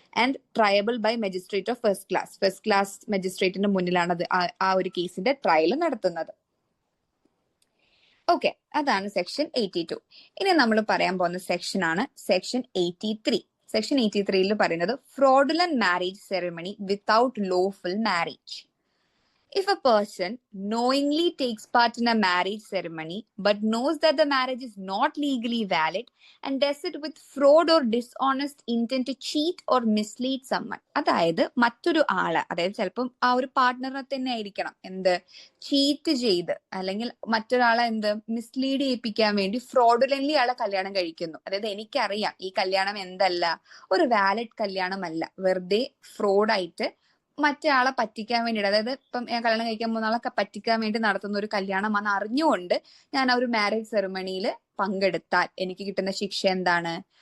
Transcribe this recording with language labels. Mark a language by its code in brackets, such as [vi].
[en] and triable by magistrate of first class [ml] മജിസ്ട്രേറ്റിന്റെ മുന്നിലാണ് അത് ആ ഒരു കേസിന്റെ ട്രയൽ നടത്തുന്നത്. ഓക്കെ, അതാണ് സെക്ഷൻ 82. ഇനി നമ്മൾ പറയാൻ പോകുന്ന സെക്ഷൻ ആണ് സെക്ഷൻ 83. സെക്ഷൻ 83 പറയുന്നത് [en] Fraudulent marriage ceremony without lawful marriage. If a person knowingly takes part in a marriage ceremony but knows that the marriage is not legally valid and does it with fraud or dishonest intent to cheat or mislead someone, [ml] അതായത് മറ്റൊരു ആള്, അതായത് ചിലപ്പം ആ ഒരു പാർട്ട്ണറെ തന്നെ ആയിരിക്കണം cheat ചെയ്ത് അല്ലെങ്കിൽ മറ്റൊരാളെ മിസ്ലീഡ് ചെയ്യിപ്പിക്കാൻ വേണ്ടി ഫ്രോഡുലന്റ്ലി ആളെ കല്യാണം കഴിക്കുന്നു. അതായത് എനിക്കറിയാം ഈ കല്യാണം എന്തല്ല, ഒരു വാലിഡ് കല്യാണമല്ല, വെറുതെ ഫ്രോഡായിട്ട് മറ്റേ ആളെ പറ്റിക്കാൻ വേണ്ടിയിട്ട്, അതായത് ഇപ്പം ഞാൻ കല്യാണം കഴിക്കാൻ പോകുന്ന ആളെ പറ്റിക്കാൻ വേണ്ടി നടത്തുന്ന ഒരു കല്യാണമാണ് അറിഞ്ഞുകൊണ്ട് ഞാൻ ആ ഒരു മാരേജ് സെറിമണിയിൽ പങ്കെടുത്താൽ എനിക്ക് കിട്ടുന്ന ശിക്ഷ എന്താണ്?